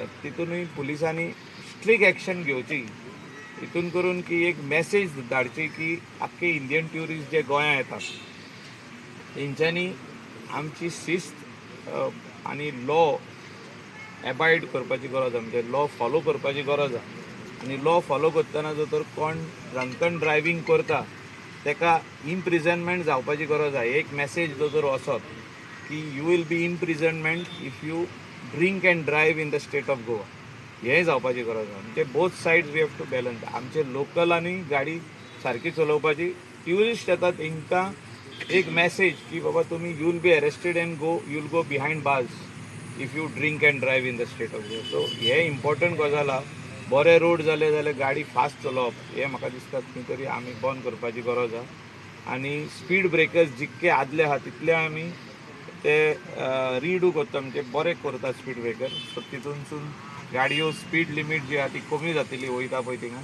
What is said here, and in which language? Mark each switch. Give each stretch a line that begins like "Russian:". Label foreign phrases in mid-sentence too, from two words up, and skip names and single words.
Konkani: तितूनय पुलिसांनी स्ट्रिक्ट एक्शन घेवची, हितून करून की एक मॅसेज धाडची की आख्खे
English: Indian tourist
Konkani: जे गोंयां येतात तेंच्यांनी आमची शिस्त आनी
English: law abide
Konkani: करपाची गरज आहा, म्हणजे
English: law follow
Konkani: करपाची गरज आहा. आनी
English: law follow
Konkani: करतना जर तर कोण
English: drunken driving
Konkani: करता ताका इम्प्रिजनमेंट जावपाची गरज आहा. एक मॅसेज जो जर वचत की
English: You will be imprisonment if you drink and drive in the State of Goa,
Konkani: हेंय जावपाची गरज आहा.
English: म्हणजे both sides we have to balance.
Konkani: आमचे लोकलांनी गाडी सारकी चलोवपाची, ट्युरिस्ट येतात तांकां एक मॅसेज की बाबा तुमी
English: You will be arrested and you will go behind bars if you drink and drive in the State of Goa.
Konkani: सो हे इम्पॉर्टंट गजाल आहा. बरे रोड जाले जाल्यार गाडी फास्ट चलोवप हें म्हाका दिसता खंय तरी आमी बंद करपाची गरज आहा. आनी
English: speed breakers
Konkani: जितके आदले आहा तितले आमी ते रिडू करता, म्हणजे बरे करता
English: speed breaker.
Konkani: सो तितूनसून गाडयो
English: speed limit
Konkani: जी आहा ती कमी जातली वयता पळय थिंगा.